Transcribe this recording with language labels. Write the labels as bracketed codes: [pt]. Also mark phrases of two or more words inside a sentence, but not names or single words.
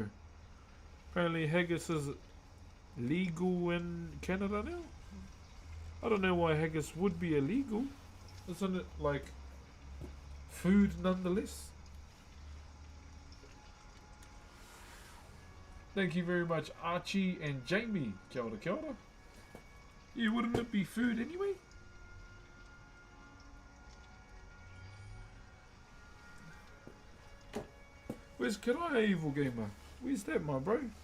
[en] Apparently haggis is legal in Canada now. I don't know why haggis would be illegal. Isn't it like food nonetheless? Thank you very much, Archie and Jamie. [mi] Kia ora, kia ora. [en] Yeah, wouldn't it be food anyway? Where's Kirai, Evil Gamer? Where's that, my bro?